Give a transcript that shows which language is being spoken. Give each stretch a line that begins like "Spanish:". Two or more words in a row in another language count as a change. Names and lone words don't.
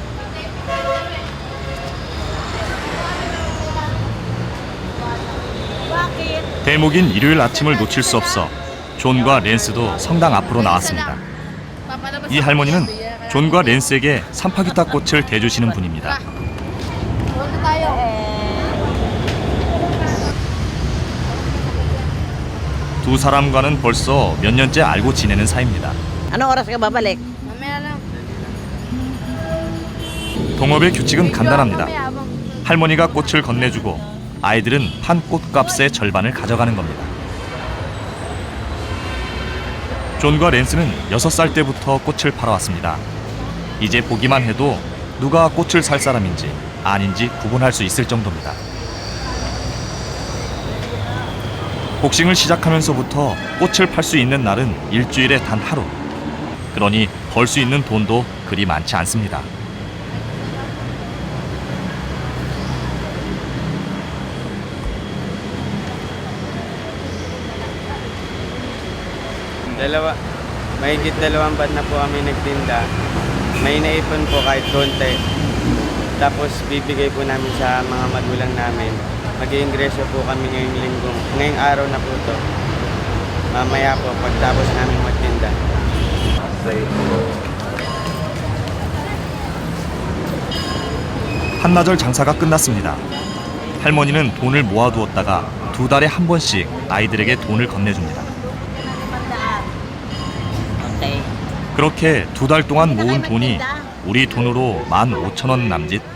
Korean: 대목인 일요일 아침을 놓칠 수 없어 존과 랜스도 성당 앞으로 나왔습니다. 이 할머니는 존과 랜스에게 산파귀타 꽃을 대주시는 분입니다. 두 사람과는 벌써 몇 년째 알고 지내는 사이입니다.
Filipino: Anong oras ka babalik? Mamaya lang.
Korean: 동업의 규칙은 간단합니다. 할머니가 꽃을 건네주고 아이들은 판 꽃값의 절반을 가져가는 겁니다. 존과 랜스는 6살 때부터 꽃을 팔아왔습니다. 이제 보기만 해도 누가 꽃을 살 사람인지 아닌지 구분할 수 있을 정도입니다. 복싱을 시작하면서부터 꽃을 팔 수 있는 날은 일주일에 단 하루. 그러니 벌 수 있는 돈도 그리 많지 않습니다.
Filipino: Mahigit 2 buwan na po kami nagtinda. May naipon po kahit konti. Tapos bibigay po namin sa mga magulang namin. Mag-iingreso po kami ngayong araw na po to. Mamaya po pagtapos namin magtinda.
Korean: 한나절 장사가 끝났습니다. 할머니는 돈을 모아두었다가 2달에 한 번씩 아이들에게 돈을 건네줍니다. 그렇게 2달 동안 모은 돈이 우리 돈으로 15,000원 남짓.